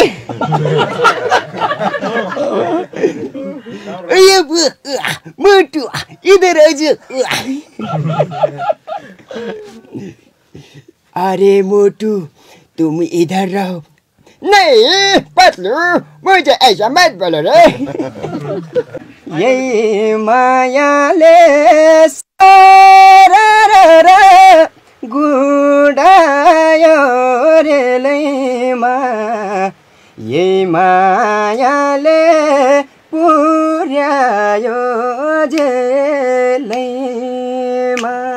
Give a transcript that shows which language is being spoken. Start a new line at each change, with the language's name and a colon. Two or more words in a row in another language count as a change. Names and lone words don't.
Hindi: मोटू इधर आइए। अरे मोटू तुम इधर रहो। नहीं पतलू मुझे ऐसा मत बोलो रे।
Nepali: यही मायाले गुडायो रेलैमा, यही मायाले पुर्यायो जेलैमा।